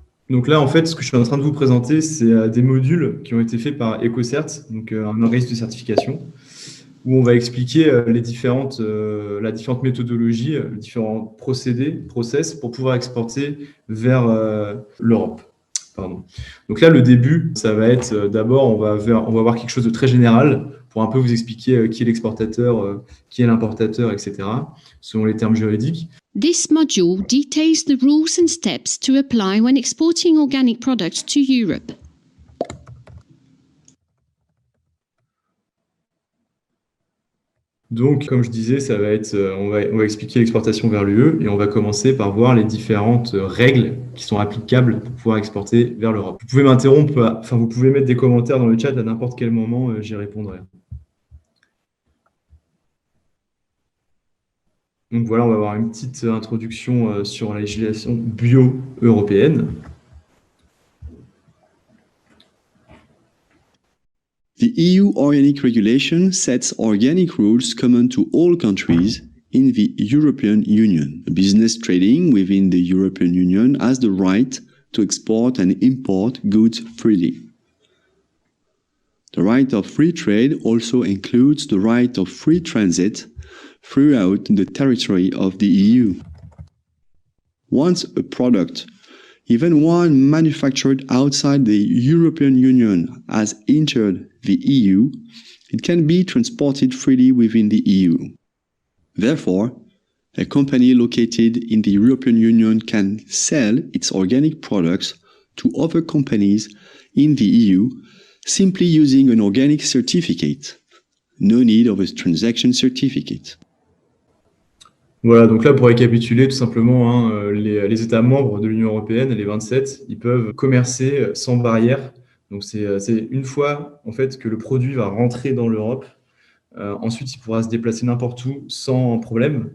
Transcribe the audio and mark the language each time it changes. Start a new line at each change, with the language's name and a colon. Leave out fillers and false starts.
French: Donc là, en fait, ce que je suis en train de vous présenter, c'est des modules qui ont été faits par EcoCert, donc un organisme de certification, où on va expliquer la différente méthodologie, les différents procédés, process pour pouvoir exporter vers l'Europe. Pardon. Donc là, le début, ça va être d'abord, on va voir quelque chose de très général pour un peu vous expliquer qui est l'exportateur, qui est l'importateur, etc., selon les termes juridiques.
English: This module details the rules and steps to apply when exporting organic products to Europe.
French: Donc, comme je disais, ça va être, on va expliquer l'exportation vers l'UE et on va commencer par voir les différentes règles qui sont applicables pour pouvoir exporter vers l'Europe. Vous pouvez m'interrompre, enfin, vous pouvez mettre des commentaires dans le chat à n'importe quel moment, j'y répondrai. Donc voilà, on va avoir une petite introduction sur la législation bio-européenne.
English: The EU Organic Regulation sets organic rules common to all countries in the European Union. Business trading within the European Union has the right to export and import goods freely. The right of free trade also includes the right of free transit throughout the territory of the EU. Once a product, even one manufactured outside the European Union, has entered the EU, it can be transported freely within the EU. Therefore, a company located in the European Union can sell its organic products to other companies in the EU simply using an organic certificate. No need of a transaction certificate.
French: Voilà, donc là, pour récapituler tout simplement, les États membres de l'Union européenne, les 27, ils peuvent commercer sans barrière. Donc c'est une fois en fait que le produit va rentrer dans l'Europe, ensuite il pourra se déplacer n'importe où sans problème.